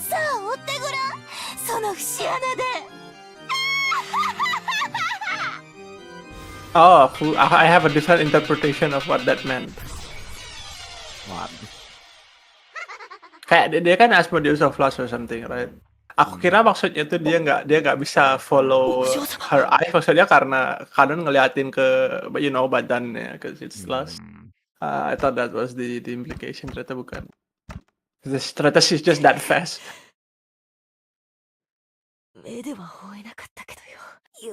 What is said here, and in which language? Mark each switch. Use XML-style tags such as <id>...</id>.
<ja>さあ追ってごらん、その節穴で。</ja> <en>Oh, I have a different interpretation of what that meant. What?</en> <id>Kayak dia kan Asmodeus</id> <en>of Lost or something, right?</en> <id>Aku kira maksudnya tuh dia nggak bisa</id> <en>follow her eye,</en> <id>maksudnya karena Kanon ngeliatin ke badannya,</id> <en>cause it's lost. I thought that was the implication,</en> <id>ternyata bukan. Ternyata</id> <en>she's just that fast.</en> <ja>目では追えなかったけどよ。</ja>